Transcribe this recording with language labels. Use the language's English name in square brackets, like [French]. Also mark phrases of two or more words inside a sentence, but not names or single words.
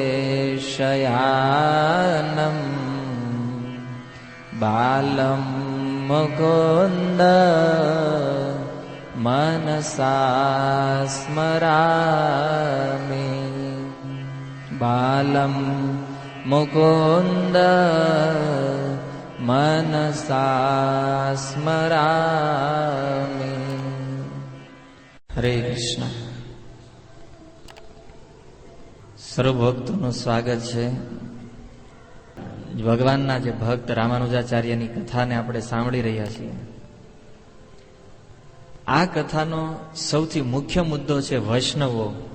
[Sanskrit] शयानम् बालं मुकुन्द मनसा स्मरामि बालं मुकुन्द मनसा स्मरामि। हरे कृष्ण। [Gujarati] સર્વ ભક્તોનું સ્વાગત છે। ભગવાનના જે ભક્ત રામાનુજાચાર્યની કથાને આપણે સાંભળી રહ્યા છીએ। આ કથાનો સૌથી મુખ્ય મુદ્દો છે વૈષ્ણવો।